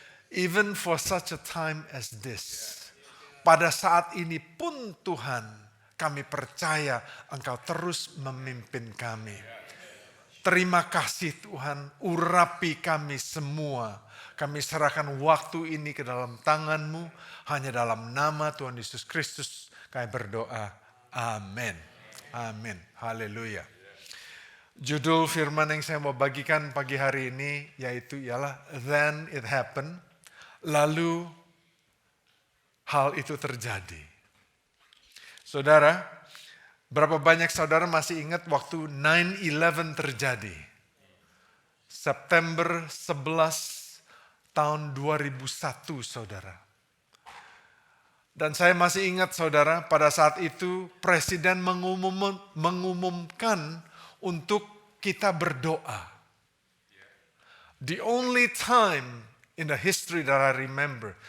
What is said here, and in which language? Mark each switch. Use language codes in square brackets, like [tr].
[en] Even for such a time as this. [id] Pada saat ini pun, Tuhan, kami percaya Engkau terus memimpin kami. Terima kasih Tuhan, urapi kami semua. Kami serahkan waktu ini ke dalam tangan-Mu. Hanya dalam nama Tuhan Yesus Kristus kami berdoa. Amin. Amin. Haleluya. Judul firman yang saya mau bagikan pagi hari ini yaitu ialah Then It Happened. Lalu hal itu terjadi. Saudara, berapa banyak saudara masih ingat waktu 9/11 terjadi? September 11 tahun 2001, saudara. Dan saya masih ingat, saudara, pada saat itu Presiden mengumumkan untuk kita berdoa. [en] The only time in the history that I remember.